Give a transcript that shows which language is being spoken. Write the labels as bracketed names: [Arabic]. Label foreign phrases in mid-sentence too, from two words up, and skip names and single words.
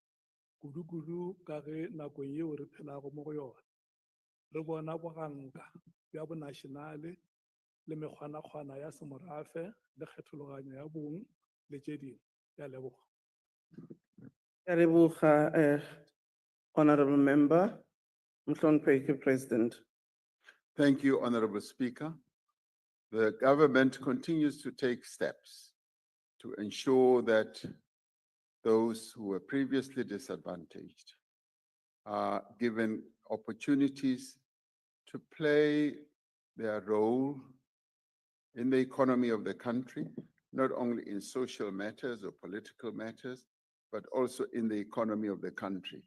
[Northern Sotho] Kudu ka ge nakong yeo re phelago mo go yona re bona boganka bja bonationale le mekgwanakgwana ya semorafe le kgethologanyo ya bong le tše dingwe. Ke a leboga. Ke a leboga, [English] Honorable Member. [Zulu] Mhloniphe President. [English] Thank you, Honorable Speaker. The government continues to take steps to ensure that those who were previously disadvantaged are given opportunities to play their role in the economy of the country, not only in social matters or political matters, but also in the economy of the country.